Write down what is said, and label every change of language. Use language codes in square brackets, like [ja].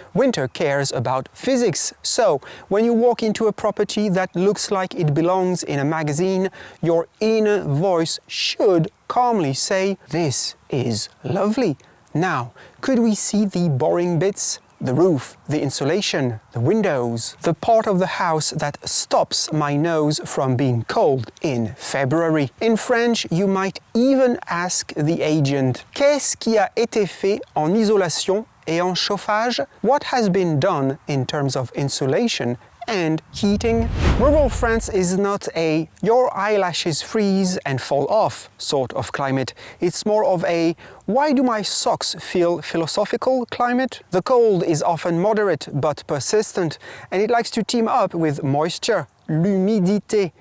[en] Winter cares about physics. So, when you walk into a property that looks like it belongs in a magazine, your inner voice should calmly say, "This is lovely." Now, could we see the boring bits? The roof, the insulation, the windows, the part of the house that stops my nose from being cold in February. In French, you might even ask the agent, [fr] "Qu'est-ce qui a été fait en isolation et en chauffage?" [en] What has been done in terms of insulation and heating? Rural France is not a your eyelashes freeze and fall off sort of climate. It's more of a why do my socks feel philosophical climate? The cold is often moderate but persistent, and it likes to team up with moisture, l'humidité.